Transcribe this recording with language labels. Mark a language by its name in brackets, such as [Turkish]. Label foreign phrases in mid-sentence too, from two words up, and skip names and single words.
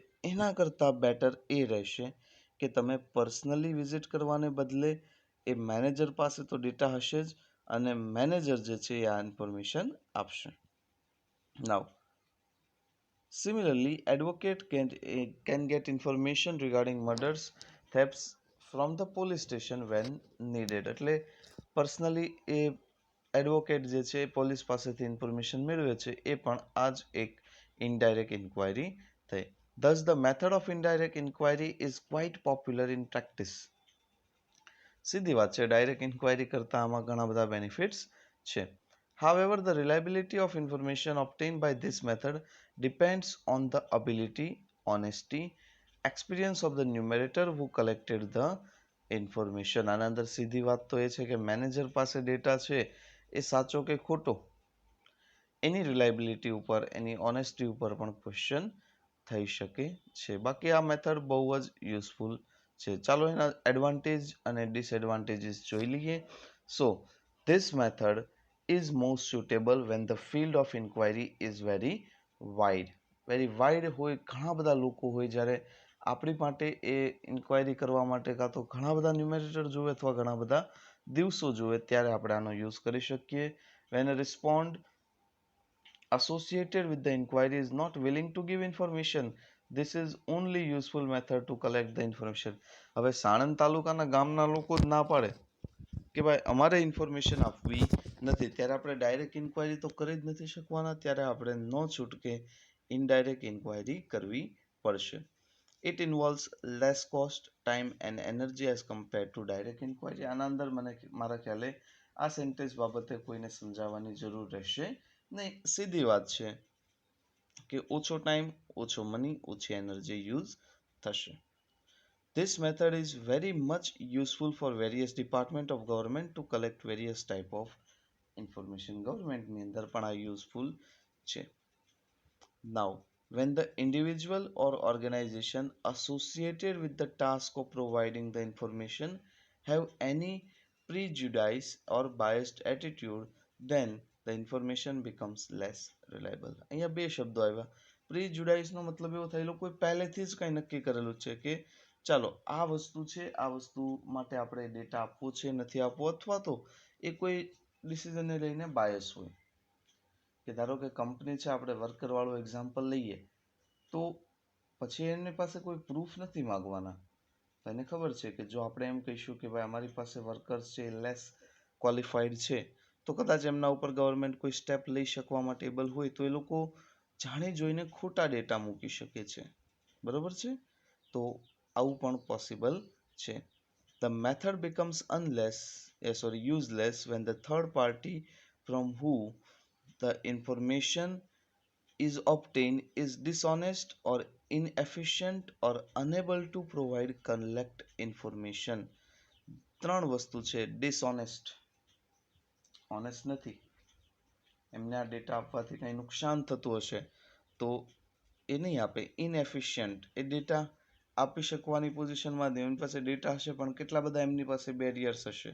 [Gujarati] એના કરતાં બેટર એ રહેશે કે તમે [English] personally visit [Gujarati] કરવાને બદલે એ મેનેજર પાસે તો ડેટા હશે જ અને મેનેજર જે છે એ આ ઇન્ફોર્મેશન આપશે. નાઉ, [English] similarly, advocate can get information regarding murders, thefts from the police station when needed. [Gujarati] એટલે પર્સનલી એ એડવોકેટ જે છે પોલીસ પાસેથી ઇન્ફોર્મેશન મેળવે છે, એ પણ આ જ એક [English] indirect inquiry [Gujarati] થઈ. [English] Thus, the method of indirect inquiry is quite popular in practice. [Gujarati] સીધી વાત છે, [English] direct inquiry [Gujarati] કરતા આમાં ઘણા બધા બેનિફિટ્સ છે. [English] However, the reliability of information obtained by this method depends on the ability, honesty, experience of the numerator who collected the information. [Gujarati] આના અંદર સીધી વાત તો એ છે કે મેનેજર પાસે ડેટા છે એ સાચો કે ખોટો એની રિલાયબિલિટી ઉપર, એની ઓનેસ્ટી ઉપર પણ ક્વેશ્ચન થઈ શકે છે. બાકી આ મેથડ બહુ જ યુઝફુલ છે. ચાલો એના એડવાન્ટેજ અને ડિસએડવાન્ટેજીસ જોઈ લઈએ. [English] So this method is most suitable when the field of inquiry is very wide [Gujarati] હોય, ઘણા બધા લોકો હોય, જ્યારે આપણી માટે એ ઇન્ક્વાયરી કરવા માટે કાં તો ઘણા બધા ન્યુમેરેટર જોઈએ અથવા ઘણા બધા દિવસો જોઈએ, ત્યારે આપણે આનો યુઝ કરી શકીએ. [English] When a respond associated with the inquiry is not willing to give information, this is only useful method to collect the information. [Gujarati] હવે સાણંદ તાલુકાના ગામના લોકો જ ના પાડે કે ભાઈ અમારે ઇન્ફોર્મેશન આપવી નથી, ત્યારે આપણે [English] direct inquiry [Gujarati] તો કરી જ નથી શકવાના, ત્યારે આપણે નો છૂટકે [English] indirect inquiry [Gujarati] કરવી પડશે. [English] It involves less cost, time and energy as compared to direct inquiry. [Gujarati] આના અંદર મને મારા ખ્યાલે આ સેન્ટેન્સ બાબતે કોઈને સમજાવવાની જરૂર રહેશે નહીં. સીધી વાત છે કે ઓછો ટાઈમ, ઓછો મની, ઓછી એનર્જી યુઝ થશે. [English] This method is very much useful for various department of government to collect various type of information. [Gujarati] Government ની અંદર પણ આ useful છે. [English] Now, when the individual or organization associated with the task of providing the information have any prejudice or biased attitude, then the information becomes less reliable. [Gujarati] અહીંયા બે શબ્દો આવ્યા. પ્રીજુડાઇસ નો મતલબ એવો થાય લોકોએ પહેલેથી જ કંઈ નક્કી કરેલું છે કે ચાલો આ વસ્તુ છે, આ વસ્તુ માટે આપણે ડેટા આપવો છે, નથી આપવો, અથવા તો એ કોઈ ડિસિઝનને લઈને બાયસ હોય કે ધારો કે કંપની છે, આપણે વર્કર વાળું એક્ઝામ્પલ લઈએ તો પછી એની પાસે કોઈ પ્રૂફ નથી માંગવાના. એને ખબર છે કે જો આપણે એમ કહીશું કે ભાઈ અમારી પાસે વર્કર્સ છે [English] less qualified [Gujarati] છે, તો કદાચ એમના ઉપર ગવર્મેન્ટ કોઈ સ્ટેપ લઈ શકવા માટે એબલ હોય તો એ લોકો જાણી જોઈને ખોટા ડેટા મૂકી શકે છે. બરોબર છે? તો આવું પણ પોસિબલ છે. [English] The method becomes useless when the third party from who the information is obtained is dishonest or inefficient or unable to provide collect information. [Gujarati] ત્રણ વસ્તુ છે. ડિસઓનેસ્ટ, ઓનેસ્ટ નથી, એમને આ ડેટા આપવાથી કંઈ નુકસાન થતું હશે તો એ નહીં આપે. ઇનએફિશિયન્ટ, એ ડેટા આપી શકવાની પોઝિશનમાં નહીં, એમની પાસે ડેટા હશે પણ કેટલા બધા એમની પાસે બેરિયર્સ હશે.